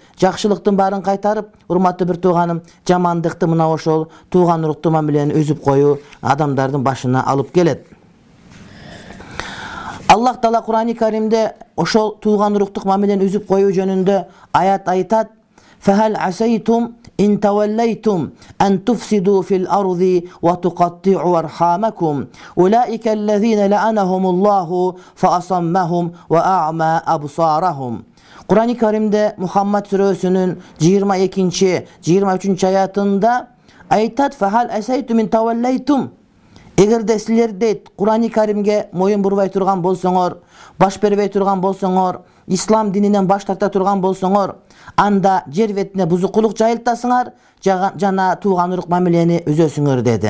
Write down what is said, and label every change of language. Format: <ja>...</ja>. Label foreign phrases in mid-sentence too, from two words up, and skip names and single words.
<ky>Жакшылыктын баарын кайтарып, урматтуу бир тууганым, жамандыкты мына ошол тууган уруктук мамилени үзүп коюу адамдардын башына алып келет. Аллах Таала Кур'ан-ы Каримде ошол тууган уруктук мамилени үзүп коюу жөнүндө аят айтат:</ky> <ar>"فهل عسيتم إن توليتم أن تفسدوا في الأرض وتقطعوا أرحامكم أولئك الذين لعنهم الله فأصمهم وأعمى أبصارهم."</ar> <ky>Кур'ан-ы Каримде Мухаммад сүрөсүнүн 22-23 аятында айтат:</ky> <ar>"فهل عسيتم إن توليتم."</ar> <ky>Эгерде силер дейт Кур'ан-ы Каримге моюн бурбай турган болсоңор, баш бербей турган болсоңор, ислам дининен баш тарта турган болсоңор, анда жер бетине бузукулук жайылтасыңар, жана тууган урук мамилени үзөсүңөр деди.</ky>